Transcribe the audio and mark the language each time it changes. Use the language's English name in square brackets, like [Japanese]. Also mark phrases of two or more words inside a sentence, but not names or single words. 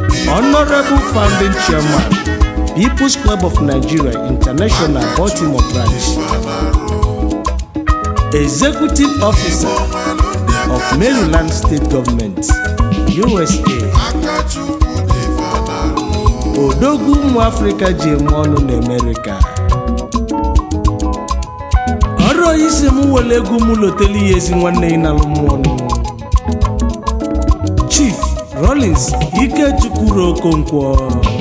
[English] Honorable Founding Chairman, People's Club of Nigeria International, Baltimore Branch. Executive Officer of Maryland State Government, U S A. [Igbo] Odogwu ụmụ Afrịka ji eme ọnụ n'Amerịka. Ọrụ onye isi m wele egwu m lotelu ya ezi nwanne ị na-alụ m ọnụ. Chief Rollins Ikechukwu Okonkwo.